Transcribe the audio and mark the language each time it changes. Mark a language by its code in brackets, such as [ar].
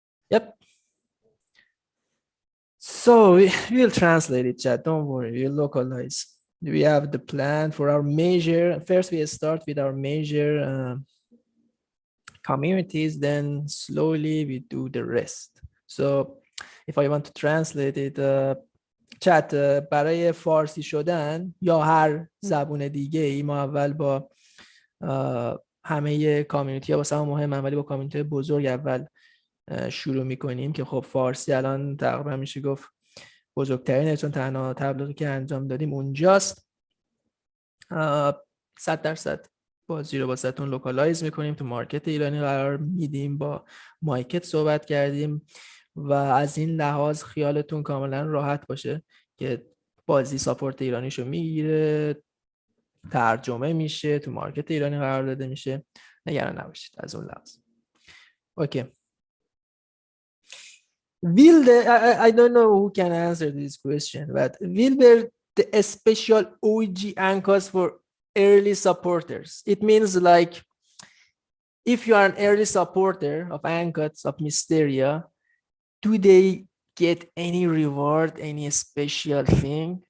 [en] Yep. So we'll translate it, chat. Don't worry, we'll localize. We have the plan for our major. First, we start with our major communities, then slowly we do the rest. So if I want to translate it, chat [fa] برای فارسی شدن یا هر زبون دیگه ای ما اول با همه کامیونیتی ها واسه هم مهمه، ولی با کامیونیتی بزرگ اول شروع میکنیم که خب فارسی الان تقریبا میشه گفت بزرگترینه، چون تنها تبلیغی که انجام دادیم اونجاست. 100% بازی رو واسهتون لوکالایز میکنیم، تو مارکت ایرانی قرار میدیم، با مایکت صحبت کردیم و از این لحاظ خیالتون کاملا راحت باشه که بازی ساپورت ایرانیشو میگیره، ترجمه میشه، تو مارکت ایرانی قرار داده میشه. نگران نباشید از اون لحاظ. اوکی. [en] I don't know who can answer this question, but will there the special OG Ankots for early supporters? It means like if you are an early supporter of Ankots of Misteria, do they get any reward, any special thing?